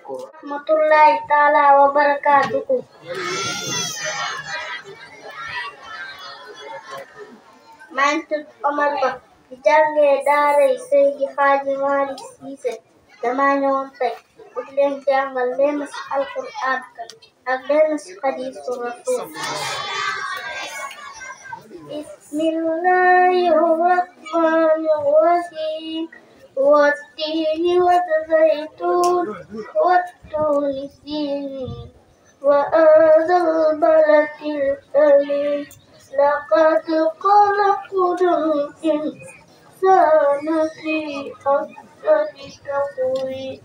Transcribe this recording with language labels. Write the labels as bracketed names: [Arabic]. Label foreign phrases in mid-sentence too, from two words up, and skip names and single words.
[Arabic] رحمة الله تعالى وبركاته. [Wolof] maa ngi tudd Omar Ba di jàngee daaray Seydi Hadji Malick Cissé dama ñëwoon tey bu leen jàngal leen si alquran ak leen si hadiisu rasul. [Arabic] بسم الله الرحمن الرحيم والتين والزيتون والطور سينين وهذا البلد الأمين لقد خلقنا الإنسان في أحسن تقويم